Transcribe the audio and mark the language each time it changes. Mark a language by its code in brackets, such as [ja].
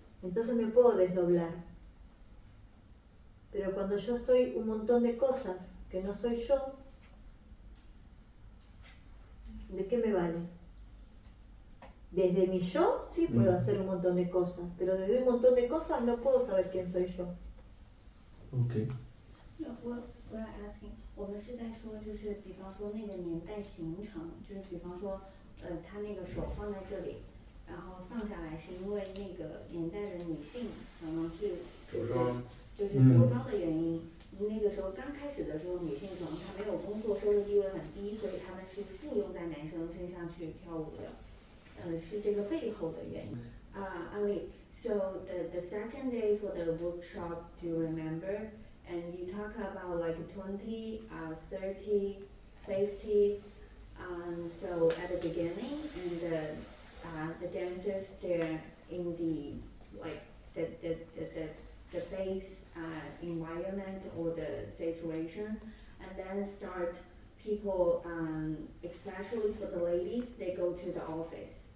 [es] Entonces me puedo desdoblar. Pero cuando yo soy un montón de cosas que no soy yo, ¿de qué me vale? Desde mi yo sí puedo hacer un montón de cosas, pero desde un montón de cosas no puedo saber quién soy yo. [en] Okay. [zh] 我要 asking， 我们是在说，就是比方说那个年代形成，就是比方说，他那个手放在这里，然后放下来，是因为那个年代的女性可能是就是着装的原因。那个时候刚开始的时候，女性可能她没有工作，收入地位很低，所以她们是附庸在男生身上去跳舞的，是这个背后的原因。 [en] Ali, so the second day for the workshop, do you remember? And you talk about like 20, 30, 50. So at the beginning, and the dancers they're in the like the base environment or the situation, and then start people, especially for the ladies, they go to the office.